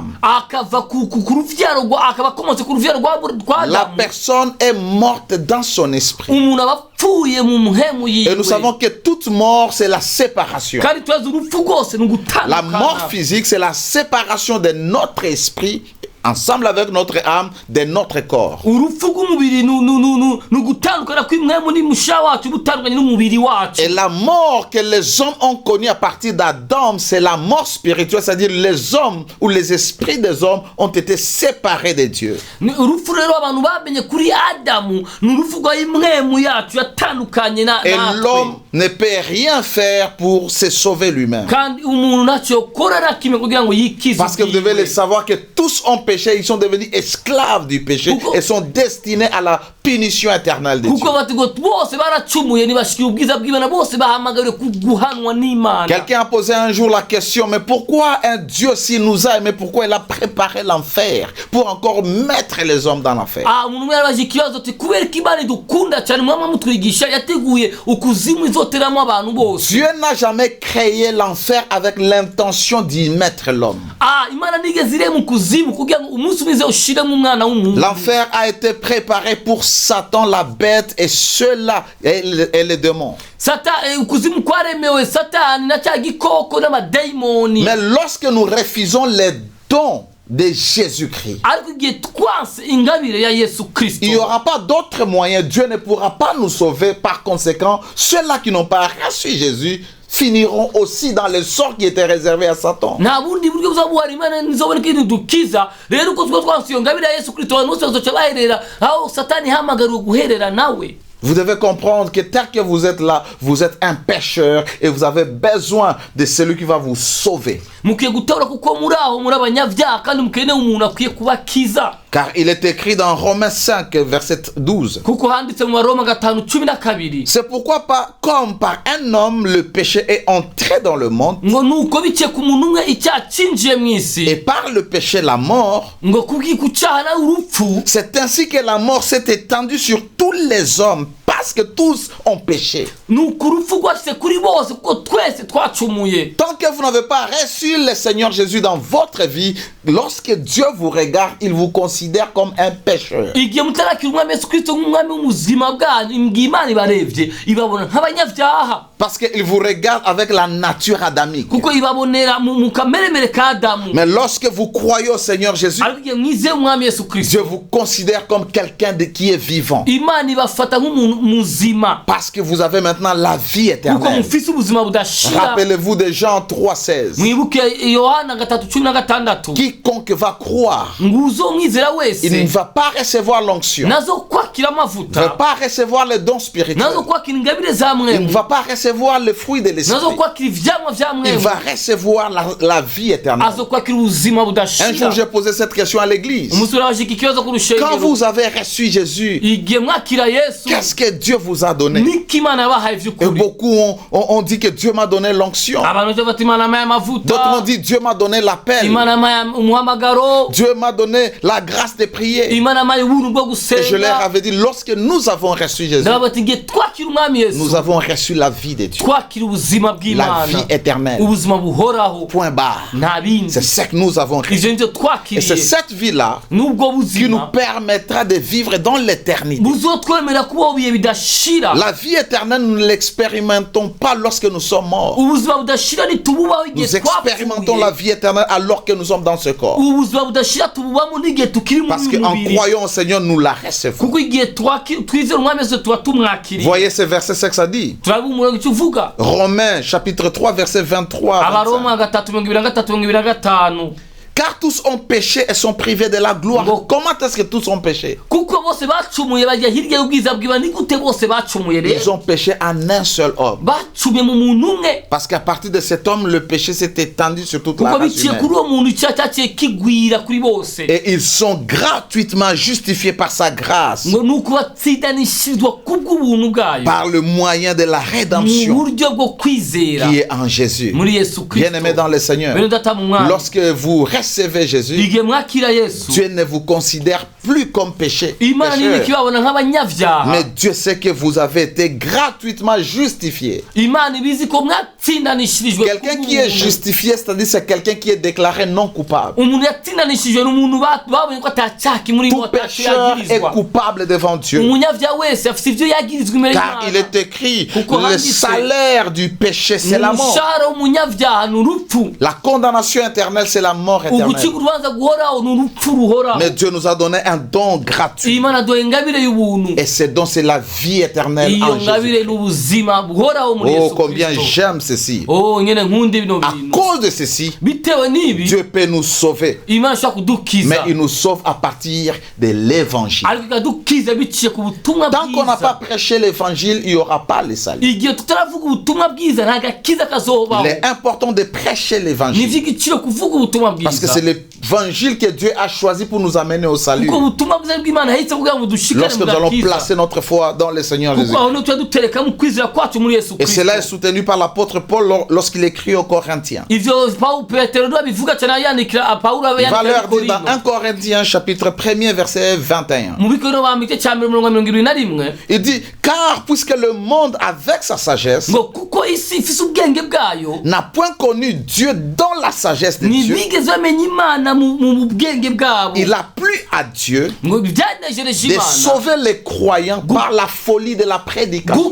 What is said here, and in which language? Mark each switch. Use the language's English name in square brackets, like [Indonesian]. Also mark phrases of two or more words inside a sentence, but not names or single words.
[Rundi] akava ku ruvyaro akaba akomotse ku ruvyaro rwa [French] la [Rundi] Adamu [French] personne est morte dans son esprit. [Rundi] umuntu aba apfuye mu muhemu [French] Et nous [Rundi] yiwe [French] savons que toute mort, c'est la séparation. [Rundi] kandi tubaza urupfu rwose ni [French] La mort [Rundi] ugutandukana [French] physique, c'est la séparation de notre esprit ensemble avec notre âme de notre corps. [Rundi] urupfu rw'umubiri ni ugutandukana kw'imwemu n'umusha wacu gutandukanye n'umubiri wacu [French] Et la mort que les hommes ont connue à partir d'Adam, c'est la mort spirituelle, c'est-à-dire les hommes ou les esprits des hommes ont été séparés de Dieu. [Rundi] Ni urupfu rero abantu bamenye kuri Adamu ni urupfu rw'imwemu yacu yatandukanye [French] Et [Rundi] natwe [French] l'homme ne peut rien faire pour se sauver lui-même. [Rundi] kandi umuntu ntacyo yakora na kimwe kugira ngo yikize [French] Parce que vous devez [Rundi] ubwiwe. [French] le savoir que tous ont péché, ils sont devenus esclaves du péché Pourquoi? et sont destinés à la punition éternelle de Dieu. [Rundi] kuko bati ngo bose baracumuye ntibashikiye ubwiza bw'Imana bose bahamagariwe guhanwa n'Imana [French] Quelqu'un a posé un jour la question, mais pourquoi un Dieu s'il nous a aimés, pourquoi il a préparé l'enfer pour encore mettre les hommes dans l'enfer? [Rundi] umuntu umwe yarabaje ikibazo ati kubera ko Imana idukunda cyane mwama mutwigisha yateguye ukuzimu izoteramo abantu bose [French] Dieu n'a jamais créé l'enfer avec l'intention d'y mettre l'homme. [Rundi] Imana nigeze irema ukuzimu kugira ngo umunsi umwe ushiremo umwana w'umuntu [French] L'enfer a été préparé pour Satan, la bête, et ceux-là, et les démons. [Rundi] ukuzimu kwaremewe satani na cya gikoko n'amadayimoni [French] Mais lorsque nous refusons les dons de Jésus-Christ, [Rundi] ariko igihe twanse ingabire ya Yesu Kristo [French] il n'y aura pas d'autre moyen. Dieu ne pourra pas nous sauver. Par conséquent, ceux-là qui n'ont pas reçu Jésus finiront aussi dans le sort qui était réservé à Satan. [Rundi] nta bundi buryo buzabuhara Imana nizoboneka idukiza rero uko twa twanse iyo ngabire ya Yesu Kristo abantu bose bazoca baherera aho satani hamagariwe guherera nawe. [French] Vous devez comprendre que tel que vous êtes là, vous êtes un pécheur et vous avez besoin de celui qui va vous sauver. [Rundi] Mukiye gutahura kuko muri aho muri abanyabyaha kandi mukeneye umuntu akwiye kubakiza. [French] Car il est écrit dans Romains 5, verset 12. [Rundi] kuko handitse mu Baroma 5:12 [French] C'est pourquoi pas, comme par un homme le péché est entré dans le monde, [Rundi] ngo nuko biciye ku muntu umwe icyaha cinjiye mu isi [French] et par le péché la mort, [Rundi] ngo ku cyaha na urupfu [French] c'est ainsi que la mort s'est étendue sur tous les hommes, parce que tous ont péché. [Rundi] nuko urupfu rwashyize kuri bose kuko twese twacumuye. [French] Tant que vous n'avez pas reçu le Seigneur Jésus dans votre vie, lorsque Dieu vous regarde, il vous considère comme un pécheur. [Rundi] igihe mutarakira umwami Yesu Kristo nk'umwami w'ubuzima bwanyu, imbwa Imana ibarebye ibabona nk'abanyabyaha [French] Parce qu'il vous regarde avec la nature adamique. [Rundi] kuko ibabonera mu kameremere ka Adamu. [French] Mais lorsque vous croyez au Seigneur Jésus, [Rundi] ariko igihe mwizeye umwami Yesu Kristo, [French] Dieu vous considère comme quelqu'un qui est vivant. [Rundi] Imana ibafata nk'umuntu muzima [French] Parce que vous avez maintenant la vie [Rundi] kuko [French] éternelle. [Rundi] mufise ubuzima budashira. [French] Rappelez-vous de Jean 3,16. [Rundi] mwibuke Yohana 3:16 [French] Quiconque va croire, [Rundi] ngo uzomwizera [French] il ne [Rundi] wese [French] va pas recevoir l'onction, [Rundi] nazo kwakira [French] il ne va [Rundi] amavuta, [French] pas recevoir les dons spirituels, [Rundi] nazo kwakira ingabire za [French] il ne [Rundi] mwemu, [French] va pas recevoir le fruit de l'esprit. [Rundi] nazo kwakira ivyamwa vya [French] Il [Rundi] mwemu, [French] va recevoir la vie éternelle. [Rundi] azo kwakira ubuzima [French] Un jour, [Rundi] budashira. [French] j'ai posé cette question à l'église. [Rundi] umusore washika ikibazo ku [French] Quand [Rundi] rushengero, [French] vous avez reçu Jésus, [Rundi] igihe mwakira Yesu [French] qu'est-ce que Dieu vous a donné? [Rundi] niko Imana yabahaye [French] Et [Rundi] vy'ukuri. [French] beaucoup ont dit que Dieu m'a donné l'onction. [Rundi] abantu bose bati Imana yampaye [French] D'autres [Rundi] amavuta, [French] ont dit Dieu m'a donné l'appel. [Rundi] Imana yampaye umuhamagaro, [French] Dieu m'a donné la grâce de prier. [Rundi] Imana yampaye ubuntu bwo [French] Et je leur [Rundi] gusenga. [French] avais dit, lorsque nous avons reçu Jésus, [Rundi] ndababwira bati igihe twakira umwami [French] nous [Rundi] Yesu [French] avons reçu la vie de Dieu. [Rundi] twakira ubuzima [French] La [Rundi] bw'Imana, [French] vie éternelle. [Rundi] ubuzima buhoraho [French] Point barre. [Rundi] nta bindi. [French] C'est ce que nous avons reçu. [Rundi] ivyo nivyo [French] Et c'est [Rundi] twakiriye, [French] cette vie-là [Rundi] n'ubwo [French] qui nous [Rundi] buzima [French] permettra de vivre dans l'éternité. [Rundi] buzotwemerera kubaho ibihe bidashira. [French] La vie éternelle, nous ne l'expérimentons pas lorsque nous sommes morts. [Rundi] ubuzima budashira ntitububaho igihe [French] Nous expérimentons la [Rundi] twapfuye. [French] vie éternelle alors que nous sommes dans ce corps. [Rundi] ubuzima budashira tububamo n'igihe tukiri mu [French] Parce qu'en [Rundi] mubiri, [French] croyant au Seigneur, nous la recevons. [Rundi] kuko igihe twizera umwami Yesu tuba tumwakiriye. [French] Voyez ce verset, c'est que ça dit. [Rundi] turabona umurongo icyo uvuga. [French] Romains chapitre 3 verset 23. à 25. [Rundi] Abaroma 3:23-25. [French] Car tous ont péché et sont privés de la gloire. Comment est-ce que tous ont péché? [Rundi] kuko bose bacumuye bajya hirya y'ubwiza bw'Imana. ni gute bose bacumuye [French] Ils [Rundi] rero? [French] ont péché en un seul homme. [Rundi] bacumuye mu muntu umwe, [French] Parce qu'à partir de cet homme, le péché s'est étendu sur toute la [Rundi] kuko [French] race [Rundi] biciye [French] humaine. [Rundi] kuri uwo muntu icyaha cyaciye kigwira kuri bose. [French] Et ils sont gratuitement justifiés par sa grâce, [Rundi] ngo ni uko batsindanishirizwa kubw'ubuntu bwayo [French] par le moyen de la [Rundi] mu [French] rédemption [Rundi] buryo bwo kwizera [French] qui est en Jésus. [Rundi] muri Yesu Kristo. [French] Bien-aimés dans le Seigneur, [Rundi] bene data mu mwami, [French] lorsque vous recevez Jésus, [Rundi] igihe mwakira Yesu, [French] Dieu ne vous considère plus comme pécheur. [Rundi] Imana ntibikibabona nk'abanyabyaha. [French] Mais Dieu sait que vous avez été gratuitement justifié. [Rundi] Imana ibizi ko mwatsindanishirijwe [French] Quelqu'un qui est justifié, c'est-à-dire c'est quelqu'un qui est déclaré non coupable. [Rundi] umuntu yatsindanishijwe n'umuntu babonye ko atacyaha kimuri [French] Tout pécheur est coupable devant Dieu. [Rundi] umunyabyaha wese afite ibyo yagirizwa imbere [French] Car il [Rundi] y'Imana. [French] est écrit, [Rundi] Kuko [French] le [Rundi] handitse, [French] salaire du péché, c'est la mort. [Rundi] umushahara w'umunyabyaha ni urupfu, [French] La condamnation éternelle, c'est la mort [Rundi] ugucika [French] éternelle. [Rundi] urubanza guhoraho ni urupfu ruhoraho. [French] Mais Dieu nous a donné un don gratuit. [Rundi] Imana duha ingabire y'ubuntu, [French] Et ce don, c'est la vie éternelle [Rundi] iyo [French] en [Rundi] ngabire [French] Jésus. [Rundi] ni ubuzima buhoraho muri [French] Oh, [Rundi] Yesu [French] combien [Rundi] Kristo. [French] j'aime ceci. [Rundi] Oh, nyene nkunda bino [French] À [Rundi] bintu. [French] cause de ceci, [Rundi] bitewe n'ibi [French] Dieu peut nous sauver. [Rundi] Imana ishobora kudukiza, [French] Mais il nous sauve à partir de l'évangile. [Rundi] ariko ikadukiza biciye ku butumwa [French] Tant qu'on n'a pas [Rundi] bwiza. [French] prêché l'évangile, il n'y aura pas le salut. [Rundi] igihe tutaravuga ubutumwa bwiza nta gakiza kazobaho. [French] Il est important de prêcher [Rundi] ni [French] l'évangile. [Rundi] ivy'igiciro kuvuga ubutumwa [French] Parce que [Rundi] bwiza, [French] c'est l'évangile que Dieu a choisi pour nous amener au salut. [Rundi] kuko ubutumwa bwiza bw'Imana yahise kugira ngo dushikane [French] Lorsque [Rundi] mu [French] nous allons [Rundi] gakiza, [French] placer notre foi dans le Seigneur Jésus. [Rundi] kuko aho niho tuba dutereka mu kwizera kwacu muri Yesu [French] Et cela est [Rundi] Kristo. [French] soutenu par l'apôtre Paul lorsqu'il écrit aux Corinthiens. [Rundi] ivyo Petero niwe abivuga cyane yandikira Pawulo [French] Il va [Rundi] yandikira [French] leur dire dans [Rundi] Korino. [French] 1 Corinthiens chapitre 1er verset 21. [Rundi] mu bikorino ba mbere cya 21. [French] Il dit, car puisque le monde avec sa sagesse [Rundi] ngo kuko isi ifise ubwenge bwayo [French] n'a point connu Dieu dans la sagesse de Dieu, [Rundi] ntibigeze bamenya Imana mu bwenge bwabo, [French] il a plu à Dieu [Rundi] ngo byanejereje [French] de [Rundi] Imana [French] sauver les croyants par la folie de la prédication.